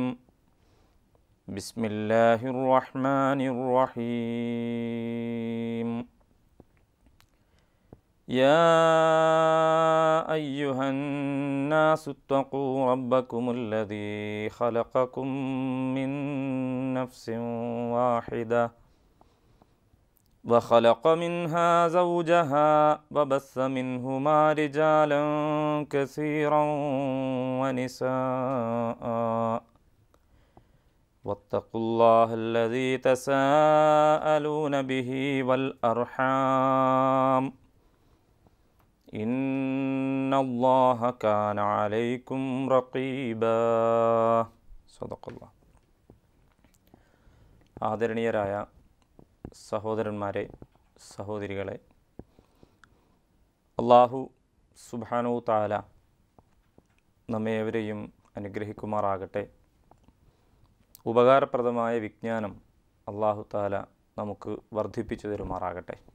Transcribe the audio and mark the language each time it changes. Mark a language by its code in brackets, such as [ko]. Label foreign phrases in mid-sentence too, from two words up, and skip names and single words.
[ar] بسم الله الرحمن الرحيم. يا أيها الناس اتقوا ربكم الذي خلقكم من نفس واحدة وخلق منها زوجها وبث منهما رجالا كثيرا ونساء واتقوا الله الذي تساءلون به والأرحام إن الله كان عليكم رقيبا. صدق الله. [ml] ആദരണീയരായ സഹോദരന്മാരെ, സഹോദരികളെ, അല്ലാഹു [ar] سبحانه تعالى [ml] നമ്മേവരെയും അനുഗ്രഹിക്കുമാറാകട്ടെ. ഉപകാരപ്രദമായ വിജ്ഞാനം [ar] الله تعالى [ml] നമുക്ക് വർദ്ധിപ്പിച്ചു തരുമാറാകട്ടെ.